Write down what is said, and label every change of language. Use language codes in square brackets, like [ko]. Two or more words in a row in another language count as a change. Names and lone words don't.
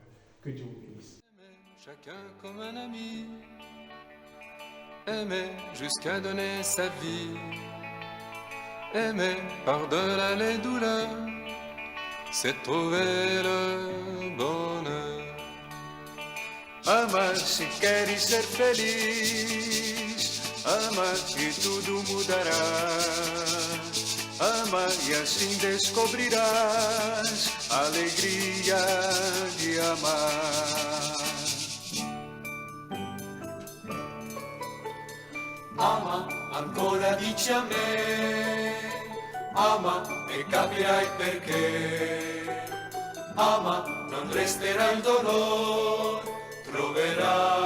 [fr] Que Dieu vous bénisse. Chacun comme un ami, aimer jusqu'à donner sa vie, aimer par-delà les douleurs, c'est trouver le bonheur. [pt] Ama se queres ser feliz, ama e tudo mudará. Ama e assim descobrirás a alegria de amar. [it] Ama ora dici a me, ama e capirai perché. Ama, non resterà il dolore, troverai